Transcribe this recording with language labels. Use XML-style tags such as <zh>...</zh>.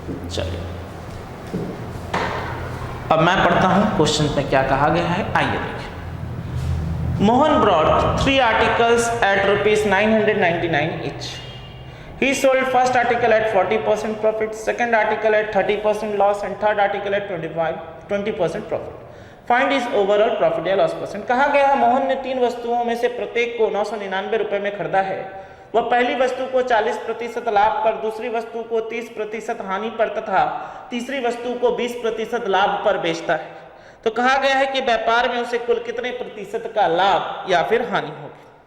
<hi>चलिए अब मैं पढ़ता हूं क्वेश्चन में क्या कहा गया है, आइए देखिए।</hi> <en>Mohan brought 3 articles at ₹999 each. He sold first article at 40% profit, second article at 30% loss and third article at 20% profit. Find his overall profit</en> <hi>या</hi> <en>loss percent।</en> <hi>कहा गया है मोहन ने 3 वस्तुओं में से प्रत्येक को 999 रुपए में खरीदा है। वह पहली वस्तु को 40% लाभ पर, दूसरी वस्तु को 30% हानि पर तथा तीसरी वस्तु को 20% लाभ पर बेचता है। तो कहा गया है कि व्यापार में उसे कुल कितने प्रतिशत का लाभ या फिर हानि होगी।</hi>